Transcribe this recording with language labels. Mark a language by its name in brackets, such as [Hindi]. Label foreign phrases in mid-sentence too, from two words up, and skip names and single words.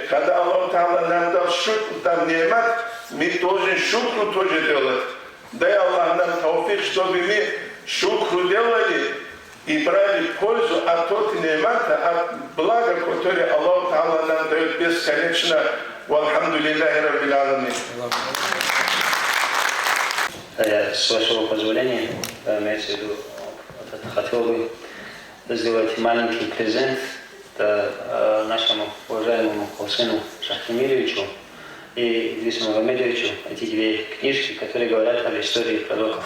[Russian] Когда Аллах Та'ала нам дал шутку, там немат, мы должны шутку тоже делать. Дай Аллах нам тауфик, чтобы мы шукру делали и брали пользу от тот немата, от блага, которое Аллах Та'ала нам дает бесконечно. [Arabic] والحمد لله رب العالمين. [Russian] С вашего позволения, имеется в виду, хотел бы сделать маленький презент нашему уважаемому Хусейну Шахтемировичу и Идрису Магомедовичу, эти 2 книжки, которые говорят об истории пророков.